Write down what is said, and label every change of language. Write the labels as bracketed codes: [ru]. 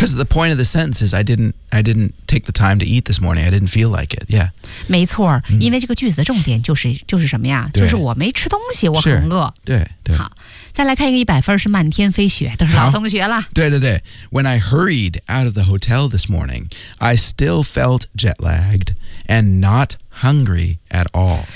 [en] Because the point of the sentence is I didn't take the time to eat this morning. I didn't feel like it. Yeah. [zh] 没错、嗯、因为这个句子的重点就是什么呀？就是我没吃东西，我很饿。对对。好。再来看一个100分是漫天飞雪，都是老同学了。 [en] 对对对 ，When I hurried out of the hotel this morning, I still felt jet lagged and not hungry at all.